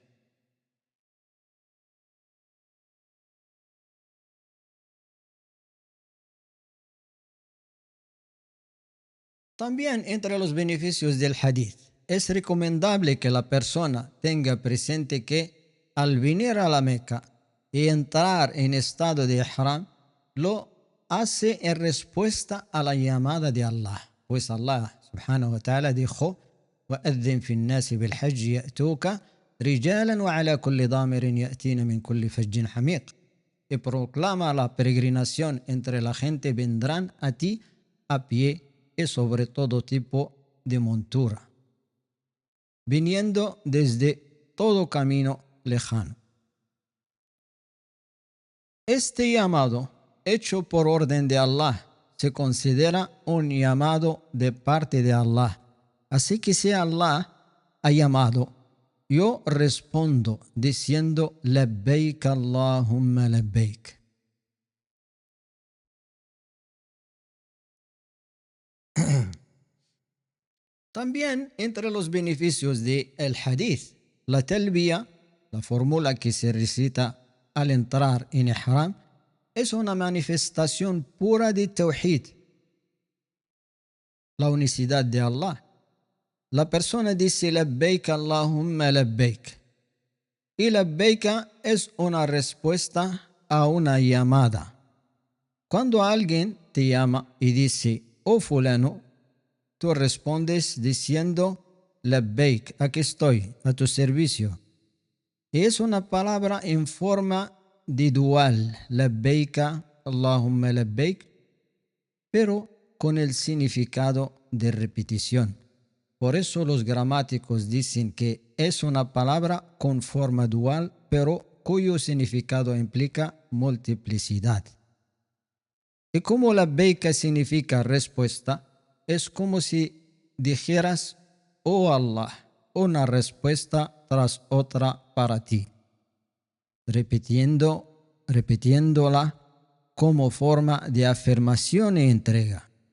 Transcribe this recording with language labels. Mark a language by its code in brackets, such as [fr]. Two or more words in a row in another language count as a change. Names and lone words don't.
[es] También entre los beneficios del hadith, es recomendable que la persona tenga presente que al venir a la Meca y entrar en estado de ihram, lo hace en respuesta a la llamada de Allah. [ar] Pues الله سبحانه وتعالى dijo: وَأَذِّن فِي النَّاسِ بِالْحَجِّ يَأْتُوكَ رِجَالًا وَعَلَى كُلِّ ضَامِرٍ يَأْتِينَ مِنْ كُلِّ فَجٍّ حَمِيقٍ. [es] Y proclama la peregrinación entre la gente, vendrán a ti a pie y sobre todo tipo de montura, viniendo desde todo camino lejano. Este llamado, hecho por orden de Allah, se considera un llamado de parte de Allah. Así que si Allah ha llamado, yo respondo diciendo [ar] لبيك اللهم لبيك. [es] También entre los beneficios del hadith, la talbiya, la fórmula que se recita al entrar en ihram, es una manifestación pura de tawhid, la unicidad de Allah. La persona dice [ar] لبيك اللهم لبيك. [es] Y labbaik es una respuesta a una llamada. Cuando alguien te llama y dice: oh fulano, tú respondes diciendo labbaik, aquí estoy, a tu servicio. Y es una palabra en forma de dual, [ar] لبيك اللهم لبيك, [es] pero con el significado de repetición. Por eso los gramáticos dicen que es una palabra con forma dual, pero cuyo significado implica multiplicidad. Y como labbaik significa respuesta, es como si dijeras: oh Allah, una respuesta tras otra para ti, repitiéndola como forma de afirmación y entrega.